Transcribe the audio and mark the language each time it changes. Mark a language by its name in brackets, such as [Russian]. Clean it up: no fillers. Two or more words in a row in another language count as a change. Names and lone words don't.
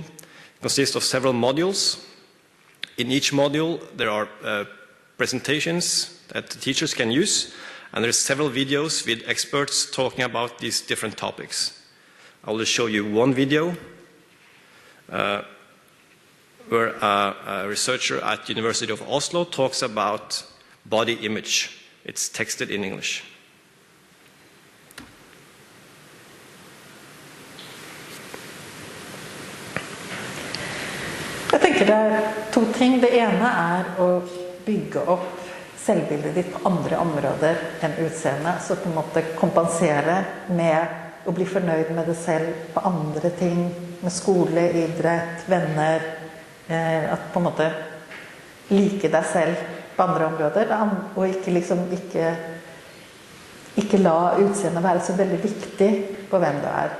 [English] It consists of several modules. In each module, there are presentations that the teachers can use, and there are several videos with experts talking about these different topics. I will just show you one video where a researcher at the University of Oslo talks about body image. It's texted in English. [Norwegian] Jeg tenker det er 2 ting. Det ene er å bygge opp selvbildet ditt på andre områder enn utseende, så på en måte kompensere med å bli fornøyd med det selv på andre ting, med skole, idrett, venner, at på en måte like deg selv på andre områder, og ikke la utseendet være så veldig viktig på hvem du er.